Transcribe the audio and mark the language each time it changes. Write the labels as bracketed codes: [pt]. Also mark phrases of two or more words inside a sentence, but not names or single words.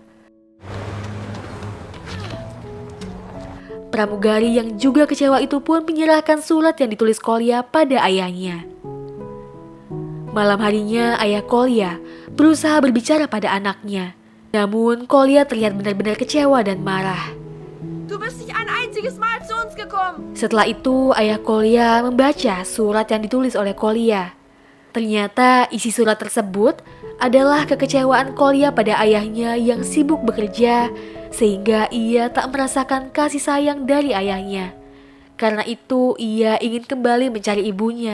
[id] Pramugari yang juga kecewa itu pun menyerahkan surat yang ditulis Kolya pada ayahnya. Malam harinya ayah Kolya berusaha berbicara pada anaknya. Namun Kolya terlihat benar-benar kecewa dan marah. [de] Du bist nicht ein einziges Mal zu uns gekommen. [id] Setelah itu ayah Kolya membaca surat yang ditulis oleh Kolya. Ternyata isi surat tersebut adalah kekecewaan Kolya pada ayahnya yang sibuk bekerja sehingga ia tak merasakan kasih sayang dari ayahnya. Karena itu ia ingin kembali mencari ibunya.